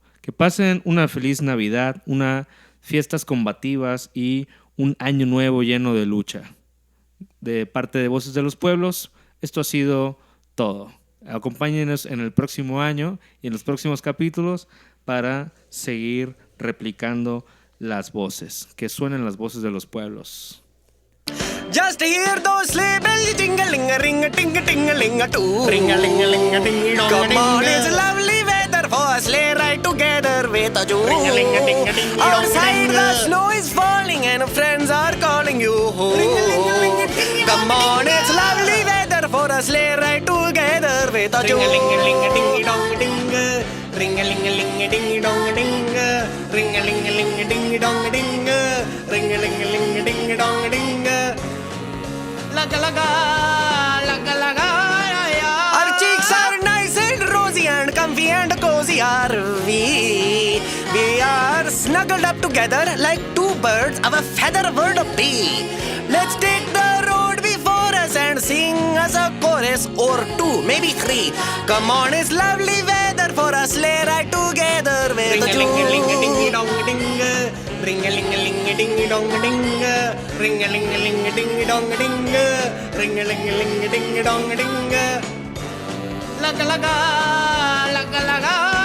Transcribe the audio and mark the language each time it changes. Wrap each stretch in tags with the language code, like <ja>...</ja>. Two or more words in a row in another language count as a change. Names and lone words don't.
<es>Que pasen una feliz Navidad, unas fiestas combativas y un año nuevo lleno de lucha. De parte de Voces de los Pueblos, esto ha sido todo. Acompáñenos en el próximo año y en los próximos capítulos para seguir replicando las voces. Que suenen las voces de los pueblos.</es> <en>Just hear those sleigh bells jingling-a-ring-a-ting-a-ting-a-ling-a-too. Ring-a-ling-a-ling-a-ding-a-dong-a-ding. Come on, it's lovely weather for a sleigh ride together with a Jew. Ring-a-ling-a-ding-a-ding-a-dong-a-ding. Outside the snow is falling and friends are calling you home. Come on, it's lovely weather for a sleigh ride together with a Jew. Ring-a-ling-a-ling-a-ding-a-dong-a-ding. Ring-a-ling-a-ling-a-ding-a-dong-a-ding. Ring-a-ling-a-ling-a-ding-a-dong-a-ding. Ring-a-ling-a-ling-a-ding-a-dong-a-ding. Laga-laga, laga-laga, yeah. Our cheeks are nice and rosy and comfy and cozy are we. We are snuggled up together like two birds of a feather would be. Let's take the road before us and sing us a chorus or two, maybe three. Come on, it's lovely weather for a sleigh ride together with a Ring-a-ling-a-ling-a-ding-a-dong-a-ding. Ring-a-ling-a-ling-a-ding-a-dong-a-ding. Ring-a-ling-a-ling-a-ding-a-dong-a-ding. Ring-a-ling-a-ling-a-ding-a-dong-a-ding. Laga-laga, laga-laga.</en>